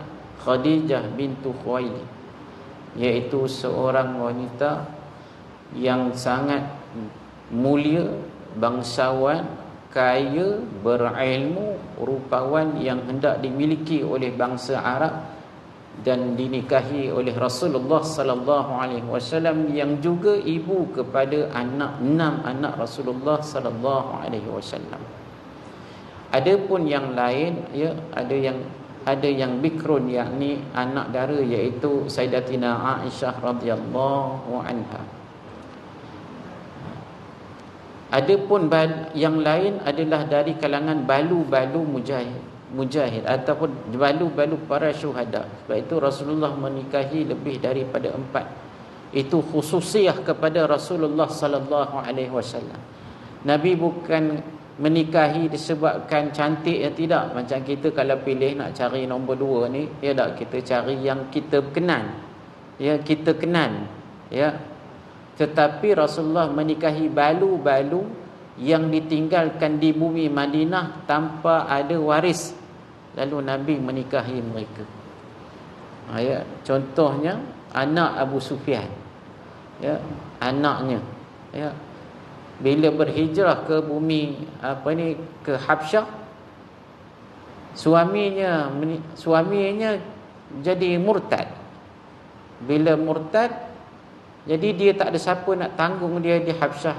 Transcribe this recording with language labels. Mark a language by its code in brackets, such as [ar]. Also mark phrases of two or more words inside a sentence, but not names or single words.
[ms] Khadijah bintu Khuwailid, iaitu seorang wanita yang sangat mulia, bangsawan, kaya, berilmu, rupawan yang hendak dimiliki oleh bangsa Arab dan dinikahi oleh Rasulullah [ar] صلى الله عليه وسلم, [ms] yang juga ibu kepada 6 anak Rasulullah [ar] صلى الله عليه وسلم. [ms] Adapun yang lain, ya, ada yang bikrun, yakni anak dara, iaitu Sayyidatina Aisyah [ar] رضي الله عنها. [ms] Adapun yang lain adalah dari kalangan balu-balu mujahid ataupun balu-balu para syuhada. Sebab itu Rasulullah menikahi lebih daripada 4. Itu khususiah kepada Rasulullah [ar] صلى الله عليه وسلم. [ms] Nabi bukan menikahi disebabkan cantik, ya tidak. Macam kita kalau pilih nak cari nombor 2 ni, ya tak, kita cari yang kita kenal. Ya, kita kenal. Ya. Tetapi Rasulullah menikahi balu-balu yang ditinggalkan di bumi Madinah tanpa ada waris. Lalu Nabi menikahi mereka. Ya, contohnya anak Abu Sufyan. Ya, anaknya. Ya. Bila berhijrah ke bumi ke Habsyah, suaminya jadi murtad. Bila murtad, jadi dia tak ada siapa nak tanggung dia di Habsyah.